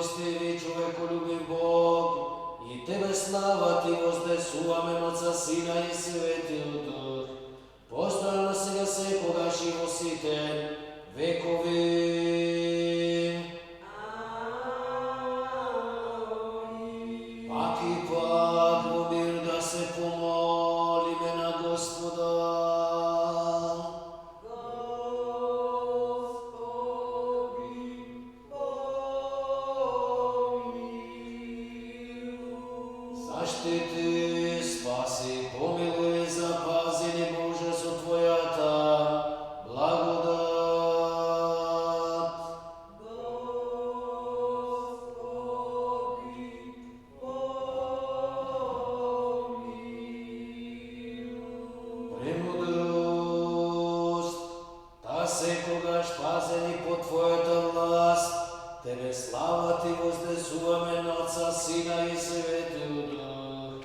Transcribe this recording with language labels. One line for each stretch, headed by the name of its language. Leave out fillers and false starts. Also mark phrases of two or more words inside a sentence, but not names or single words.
Serbian: milostivý, čovekoljubiv Bog, i Tebe slava Ti voznesu, amen, Oca, Sina i Svetog Duh.
Macedonian: Postojano сега секогаш и во сите векови. Пак и пак во мир да се помолиме на Господа. Заштити, спаси, pomilуj, запази ни Боже со Твојата благодат. Премудрост, та секогаш пазени под Твојата власт, Тебе слава Ти вознесуваме на Отца, Сина и Светиот Дух.